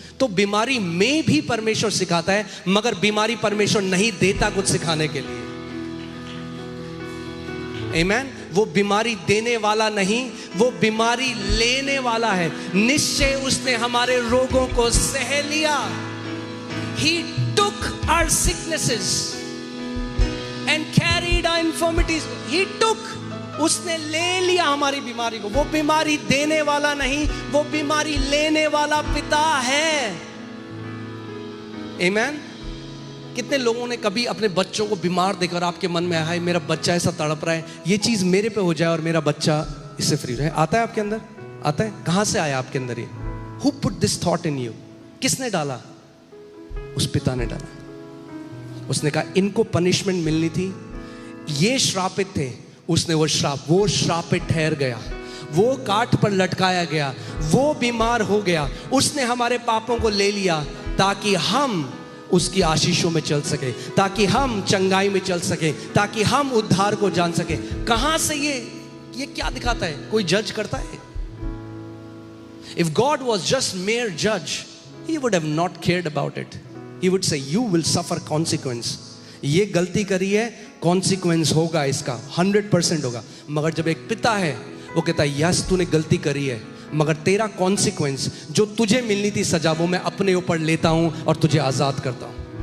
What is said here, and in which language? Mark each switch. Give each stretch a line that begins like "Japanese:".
Hindi: तो बीमारी में भी परमेश्वर सिखाता है, मगर बीमारी परमेश्वर नहीं देता कुछ सिखाने के लिए। आमेन। वो बीमारी देने वाला नहीं, वो बीमारी लेने वाला है। निश्चय उसने हमारे रोगों को सह लिया।
English: He took our sicknesses and carried our infirmities. He took,
Hindi: उसने ले लिया हमारी बीमारी को। वो बीमारी देने वाला नहीं, वो बीमारी लेने वाला पिता है। आमेन। कितने लोगों ने कभी अपने बच्चों को बीमार देखकर आपके मन में आया, मेरा बच्चा ऐसा तड़प रहा है, ये चीज मेरे पे हो जाए और मेरा बच्चा इससे फ्री रहे? आता है आपके अंदर? आता है? कहां से आया आपके अंदर ये?
English: Who put this thought in you?
Hindi: किसने डाला? उस पिता ने डाला। उसने कहा इनको पनिशमेंट मिलनी थी, ये श्रापित थे, उसने वो श्रापित ठहर गया। वो काठ पर लटकाया गया, वो बीमार हो गया, उसने हमारे पापों को ले लिया ताकि हम उसकी आशीषों में चल सके, ताकि हम चंगाई में चल सके, ताकि हम उद्धार को जान सके। कहां से ये क्या दिखाता है? कोई जज करता है?
English: If God was just mere judge, He would have not cared about it. He would say, you will suffer consequence.
Hindi: ये गलती करी है, consequence होगा इसका, 100% होगा। मगर जब एक पिता है, वो कहता है यस तूने गलती करी है, मगर तेरा consequence जो तुझे मिलनी थी सजा, वो मैं अपने ऊपर लेता हूं और तुझे आजाद करता हूं।